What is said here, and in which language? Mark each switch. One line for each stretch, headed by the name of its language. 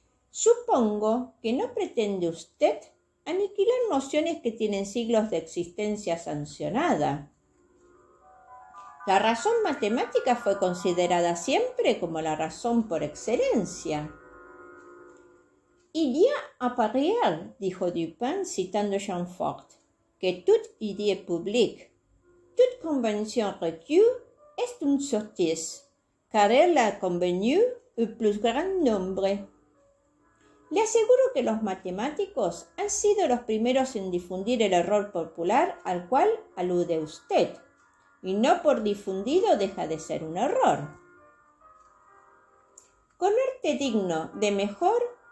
Spanish: Supongo que no pretende usted aniquilar nociones que tienen siglos de existencia sancionada. La razón matemática fue considerada siempre como la razón por excelencia.
French: Il y a à parier,
Spanish: dijo Dupin, citando Chamfort,
French: que toute idée publique, toute convention reçue est une sottise, car elle a convenu au plus grand nombre.
Spanish: Le aseguro que los matemáticos han sido los primeros en difundir el error popular al cual alude usted, y no por difundido deja de ser un error. Con arte digno de mejor